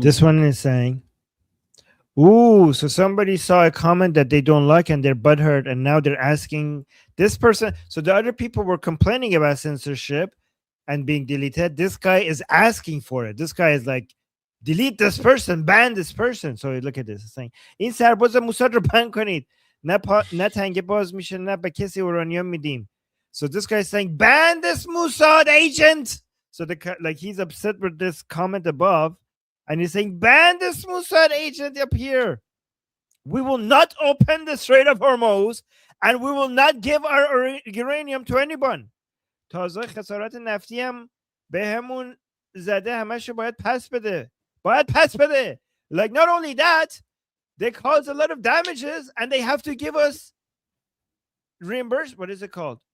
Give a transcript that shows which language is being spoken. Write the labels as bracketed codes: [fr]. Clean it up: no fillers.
[en] This one is saying, ooh, so somebody saw a comment that they don't like and they're butthurt, and now they're asking this person. So the other people were complaining about censorship and being deleted. This guy is asking for it. This guy is like, delete this person, ban this person. So look at this. It's saying, [fa] این سرباز موساد رو بند کنید. نه تنگه باز میشه نه به کسی اورانیوم میدیم. [en] So this guy is saying, ban this Mossad agent. So like he's upset with this comment above. And he's saying, ban this Mossad agent up here. We will not open the Strait of Hormuz, and we will not give our uranium to anyone. [fa] تازه خسارات نفتی هم بهمون زده همش باید پس بده. باید پس بده. [en] Like not only that, they cause a lot of damages and they have to give us reimbursement. What is it called?